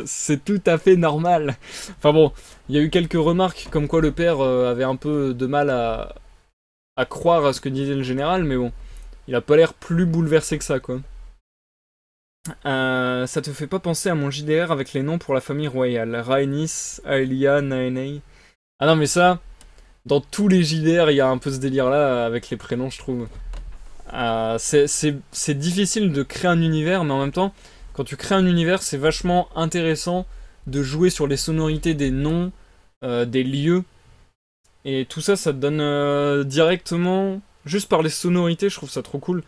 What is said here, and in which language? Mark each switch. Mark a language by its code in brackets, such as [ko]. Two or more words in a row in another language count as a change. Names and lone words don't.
[fr] C'est tout à fait normal. Enfin bon, il y a eu quelques remarques comme quoi le père avait un peu de mal à croire à ce que disait le général, mais bon, il a pas l'air plus bouleversé que ça, quoi. Ça te fait pas penser à mon JDR avec les noms pour la famille royale? Rhaenys, Aelia, Naenei. Ah non, mais ça, dans tous les JDR, il y a un peu ce délire-là avec les prénoms, je trouve. C'est difficile de créer un univers, mais en même temps, quand tu crées un univers, c'est vachement intéressant de jouer sur les sonorités des noms, des lieux. Et tout ça, ça te donne directement, juste par les sonorités, je trouve ça trop cool.